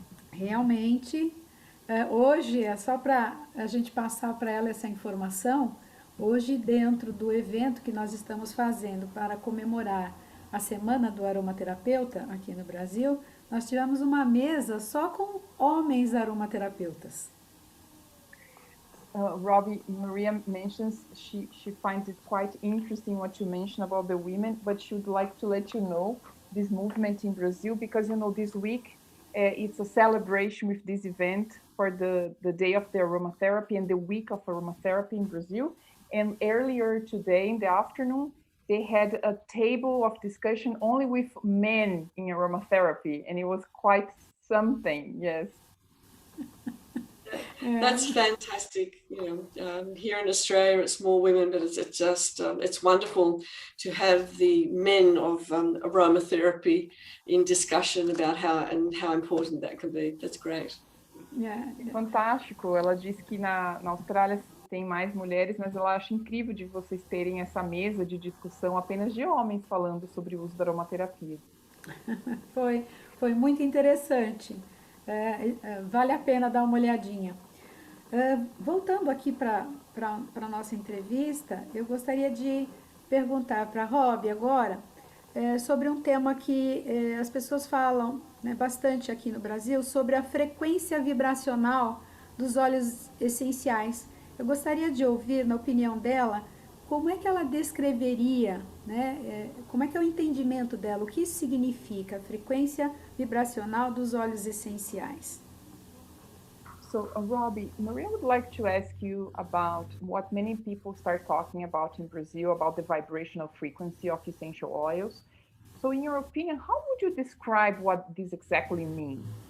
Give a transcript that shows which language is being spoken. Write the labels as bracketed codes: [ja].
[pt] Realmente, hoje é só para a gente passar para ela essa informação. Hoje, dentro do evento que nós estamos fazendo para comemorar a Semana do Aromaterapeuta aqui no Brasil, nós tivemos uma mesa só com homens aromaterapeutas. [en] Robbi, Maria mentions she finds it quite interesting what you mentioned about the women, but she would like to let you know this movement in Brazil, because this week it's a celebration with this event for the day of the aromatherapy and the week of aromatherapy in Brazil. And earlier today in the afternoon, they had a table of discussion only with men in aromatherapy, and it was quite something, yes. That's fantastic. Here in Australia, it's more women, but it's wonderful to have the men of aromatherapy in discussion about how important that can be. That's great. [pt] Fantástico. Ela disse que na Austrália tem mais mulheres, mas ela acha incrível de vocês terem essa mesa de discussão apenas de homens falando sobre o uso da aromaterapia. Foi muito interessante. Vale a pena dar uma olhadinha. Voltando aqui para a nossa entrevista, eu gostaria de perguntar para a Robbi agora sobre um tema que as pessoas falam, né, bastante aqui no Brasil, sobre a frequência vibracional dos óleos essenciais. Eu gostaria de ouvir, na opinião dela, como é que ela descreveria, né, como é que é o entendimento dela, o que isso significa, a frequência vibracional dos óleos essenciais. [en] So, Robbi, Maria would like to ask you about what many people start talking about in Brazil, about the vibrational frequency of essential oils. So, in your opinion, how would you describe what this exactly means?